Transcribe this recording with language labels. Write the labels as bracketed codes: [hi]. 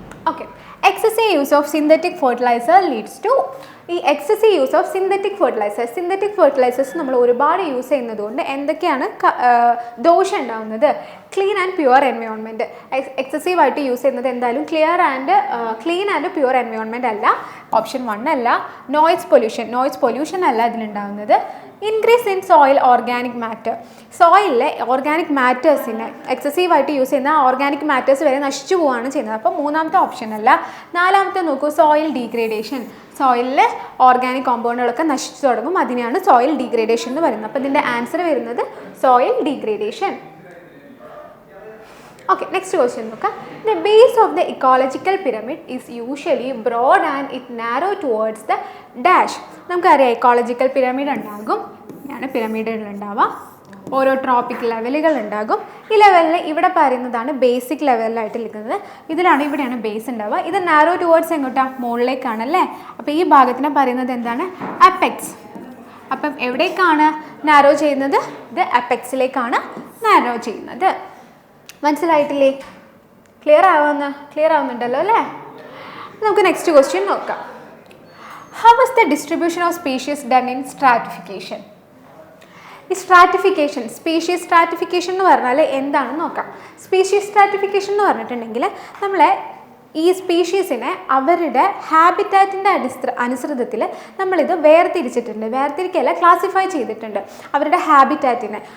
[en] ഓക്കെ, excessive use of synthetic fertilizer leads to ഈ excessive use of synthetic fertilizers [ml] നമ്മൾ ഒരുപാട് use ചെയ്യുന്നതുകൊണ്ട് എന്തൊക്കെയാണ് ദോഷം ഉണ്ടാകുന്നത്? [en] Clean and pure environment. [ml] Excessive ആയിട്ട് യൂസ് ചെയ്യുന്നത് എന്തായാലും [en] clean and pure environment [ml] അല്ല. ഓപ്ഷൻ 1 അല്ല. [en] noise pollution [ml] അല്ല ഇതിലുണ്ടാകുന്നത്. [en] Increase in soil organic matter. [ml] സോയിലിലെ organic മാറ്റേഴ്സിനെ എക്സസീവായിട്ട് use ചെയ്യുന്ന ഓർഗാനിക് മാറ്റേഴ്സ് വരെ നശിച്ചു പോവുകയാണ് ചെയ്യുന്നത്. അപ്പോൾ മൂന്നാമത്തെ ഓപ്ഷൻ അല്ല. നാലാമത്തെ നോക്കൂ, സോയിൽ ഡീഗ്രേഡേഷൻ. സോയിലിലെ ഓർഗാനിക് കോമ്പൗണ്ടുകളൊക്കെ നശിച്ചു തുടങ്ങും. അതിനെയാണ് സോയിൽ ഡീഗ്രേഡേഷൻ എന്ന് പറയുന്നത്. അപ്പോൾ ഇതിൻ്റെ ആൻസർ വരുന്നത് soil degradation. [en] Okay, next question നോക്കാം. The base of the ecological pyramid is usually broad and it narrow towards the dash. [ml] നമുക്കറിയാം ഇക്കോളജിക്കൽ പിരമിഡ് ഉണ്ടാകും. ഇതാണ് പിരമിഡുകൾ ഉണ്ടാവുക. ഓരോ ട്രോപ്പിക് ലെവലുകൾ ഉണ്ടാകും. ഈ ലെവലിൽ ഇവിടെ പറയുന്നതാണ് ബേസിക് ലെവലിലായിട്ട് നിൽക്കുന്നത്. ഇവിടെയാണ് ബേസ് ഉണ്ടാവുക. ഇത് നാരോ ടുവേർഡ്സ് എങ്ങോട്ടാണ്? മുകളിലേക്കാണല്ലേ. അപ്പോൾ ഈ ഭാഗത്തിനെ പറയുന്നത് എന്താണ്? അപ്പെക്സ്. അപ്പം എവിടേക്കാണ് നാരോ ചെയ്യുന്നത്? ഇത് അപ്പെക്സിലേക്കാണ് നാരോ ചെയ്യുന്നത്. മനസ്സിലായിട്ടില്ലേ? ക്ലിയർ ആവുന്നുണ്ടല്ലോ അല്ലേ? നമുക്ക് നെക്സ്റ്റ് ക്വസ്റ്റ്യൻ നോക്കാം. [en] How is the distribution of species done in stratification? [ml] ഈ സ്ട്രാറ്റിഫിക്കേഷൻ, സ്പീഷീസ് സ്ട്രാറ്റിഫിക്കേഷൻ എന്ന് പറഞ്ഞാൽ എന്താണെന്ന് നോക്കാം. സ്പീഷീസ് സ്ട്രാറ്റിഫിക്കേഷൻ എന്ന് പറഞ്ഞിട്ടുണ്ടെങ്കിൽ നമ്മളെ ഈ സ്പീഷീസിനെ അവരുടെ ഹാബിറ്റാറ്റിൻ്റെ അനുസൃതത്തിൽ നമ്മളിത് വേർതിരിച്ചിട്ടുണ്ട്. വേർതിരിക്കല്ല, ക്ലാസിഫൈ ചെയ്തിട്ടുണ്ട് അവരുടെ ഹാബിറ്റാറ്റിനെ.